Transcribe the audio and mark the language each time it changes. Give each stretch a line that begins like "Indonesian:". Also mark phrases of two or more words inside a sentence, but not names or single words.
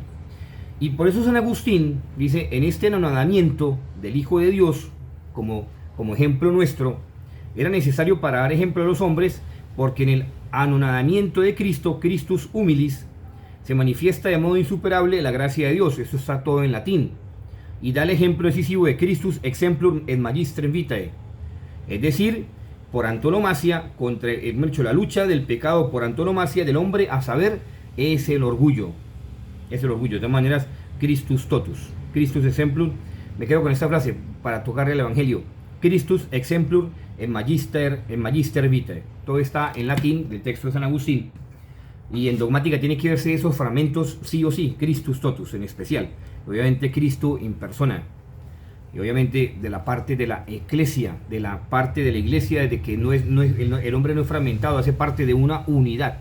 Spanish: Y por eso San Agustín dice, en este anonadamiento del Hijo de Dios, como ejemplo nuestro, era necesario para dar ejemplo a los hombres, porque en el anonadamiento de Cristo,
Latin: Christus humilis,
Spanish: se manifiesta de modo insuperable la gracia de Dios. Esto está todo en latín. Y da el ejemplo decisivo de
Latin: Christus exemplum et magistrem vitae.
Spanish: Es decir, por antonomasia, contra la lucha del pecado por antonomasia del hombre, a saber, es el orgullo. Es el orgullo. De todas maneras,
Latin: Christus totus. Christus exemplum.
Spanish: Me quedo con esta frase para tocarle el Evangelio.
Latin: Christus exemplum et magister vitae.
Spanish: Todo está en latín del texto de San Agustín. Y en dogmática tiene que verse esos fragmentos sí o sí,
Latin: Christus totus
Spanish: en especial. Obviamente Cristo en persona. Y obviamente de la parte de la eclesia, de la parte de la iglesia, de que el hombre no es fragmentado, hace parte de una unidad.